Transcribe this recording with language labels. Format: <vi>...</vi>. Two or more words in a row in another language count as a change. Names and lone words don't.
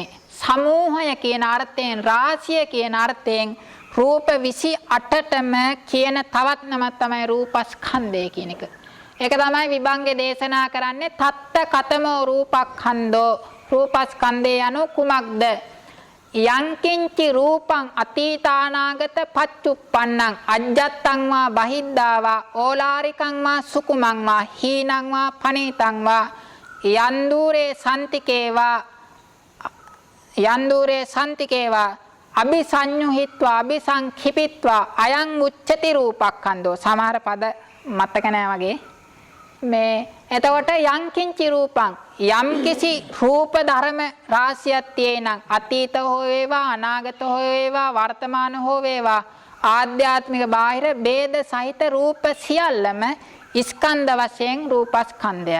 <si>සමූහය කියන අර්ථයෙන්, රාශිය කියන අර්ථයෙන් රූප 28ටම කියන තවත් නමක් තමයි රූපස්කන්ධය කියන එක. ඒක තමයි විභංගේ දේශනා කරන්නේ</si> <pi>තත්ත කතමෝ රූපක්ඛන්ධෝ.</pi> <si>රූපස්කන්ධය anu කුමක්ද?</si> <pi>යංකින්චි රූපං අතීතානාගත පච්චුප්පන්නං අජ්ජත්තං වා බහිද්ධා වා ඕලාරිකං වා සුකුමං වා හීනං වා පනීතං වා යන්දූරේ සන්තිකේවා අபிසඤ්ඤුහිත්වා අபிසංඛිපිත්වා අයං උච්චති රූපක්ඛන්ධෝ.</pi> <si>සමහර පද මතක නැහැ වගේ. මේ එතකොට</si> <pi>යංකින්චි රූපං</pi> <si>යම් කිසි රූප ධර්ම රාශියක් තියෙනම් අතීත හෝ වේවා, අනාගත හෝ වේවා, වර්තමාන හෝ වේවා, ආධ්‍යාත්මික බාහිර ભેද සහිත රූප සියල්ලම ස්කන්ධ වශයෙන් රූපස්කන්ධයයි.</si>